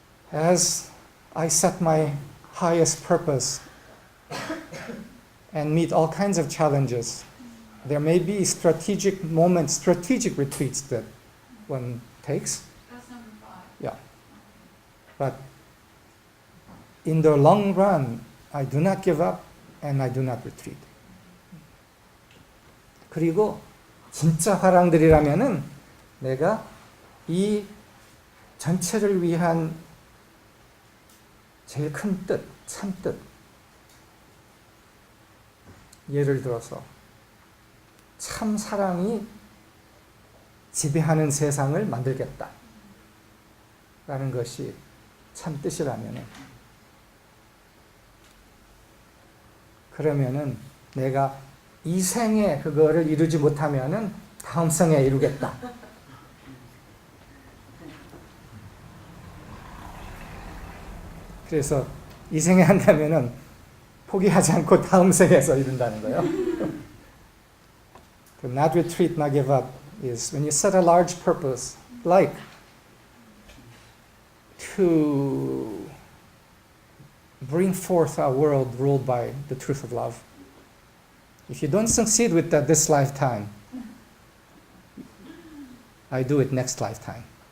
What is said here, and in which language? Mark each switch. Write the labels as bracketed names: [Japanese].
[English] As I set my highest purpose and meet all kinds of challenges, there may be strategic moments, strategic retreats that one takes. Yeah. But in the long run, I do not give up and I do not retreat. [Korean] 그리고 진짜 화랑들이라면은 내가 이 전체를 위한 제일 큰 뜻, 참 뜻. 예를 들어서 참 사랑이 지배하는 세상을 만들겠다. 라는 것이 참 뜻이라면은, 그러면은 내가 이 생에 그거를 이루지 못하면은 다음 생에 이루겠다. 그래서 이 생에 한다면은 포기하지 않고 다음 생에서 이룬다는 거예요. [English] To not retreat, not give up is when you set a large purpose, like to bring forth a world ruled by the truth of love. If you don't succeed with that this lifetime, I do it next lifetime.